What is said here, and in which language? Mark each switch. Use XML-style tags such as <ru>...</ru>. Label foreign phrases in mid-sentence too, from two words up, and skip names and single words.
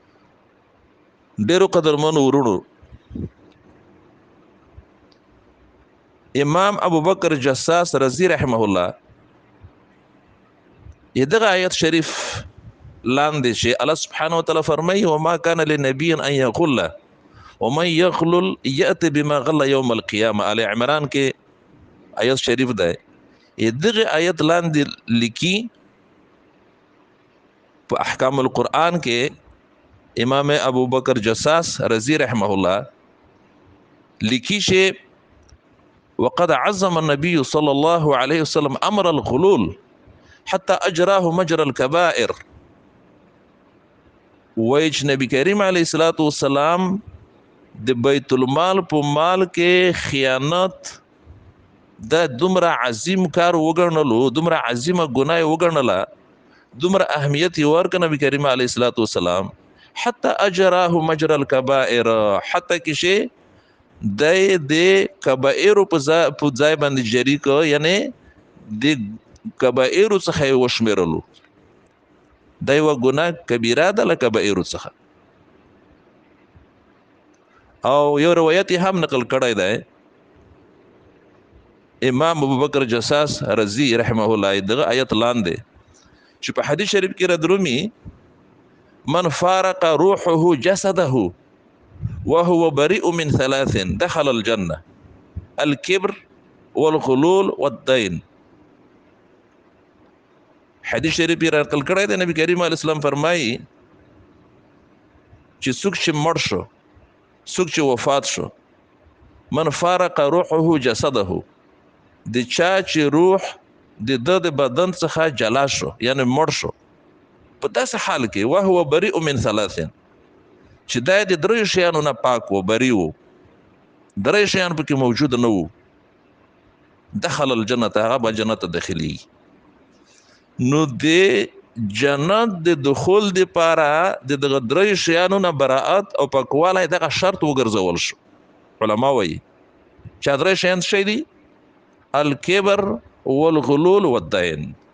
<ps>ډیرو قدرمنو ورونو، امام ابو بکر جساس رضی</ps> <ar>رحمه الله</ar> <ps>دغه آیت شریف لاندې شي الله</ps> <ar>سبحانه وتعالى</ar> <ps>فرمایي</ps> <ar>وما كان لنبي ان يغل ومن يغلل ياتي بما غل يوم القيامه</ar> <ps>ال عمران کې آیت شریف ده دغه آیت لاندې لیکي په احکام القرآن کې امام ابو بکر جساس رضی</ps> <ar>رحمه الله</ar> <ps>لیکي شي</ps> <ar>وقد عظم النبي صلى الله عليه وسلم امر الغلول حتى اجراه مجرى الكبائر</ar> <ps>وایي چې نبی کریم</ps> <ar>علیه الصلاۃ والسلام</ar> <ps>د بیت المال په مال کې خیانت د دومره عظیم کار وګڼلو دومره عظیمه ګناه وګڼله دومره اهمیت ورک نبی کریم</ps> <ar>علیه الصلاۃ والسلام حتى اجراه مجرى الكبائر</ar> <ps>حتى کې شي د کبائر په ځای باندې جری کو یعنی د کبائر څخه وشمیرلو دا یو ګناه کبیره ده له کبائر څخه او یو روایت هم نقل کړی دی امام ابو بکر جساس رضی</ps> <ar>رحمه الله</ar> <ps>دغه آیت لاندې چې په حدیث شریف کې</ps> <ar>ردرومي من فارق روحه جسده وهو بريء من ثلاث دخل الجنه الكبر والغلول والدين</ar> <ps>حدیث شریف یې نقل کړی دی نبی کریم</ps> <ar>علیه السلام</ar> <ps>فرمایي چې څوک چې مړ شو څوک چې وفات شو</ps> <ar>من فارق روحه</ar> <ps>جسده د چا چې روح د بدن څخه جلا شو یعنی مړ شو په داسې حال کې</ps> <ar>وهو بريء من ثلاث</ar> <ps>چې دا د درې شیانو نه پاک و بری و درې شیان پکې موجود نه وو</ps> <ar>دخل الجنه</ar> <ps>هغه به جنت داخلي نو د جنت د دخول د پاره د درې شیانو نه براءت او پاکواله دغه شرط وګرځول شو علما وایي چې درې شیان شي دي</ps> <ar>الکبر والغلول والدین</ar>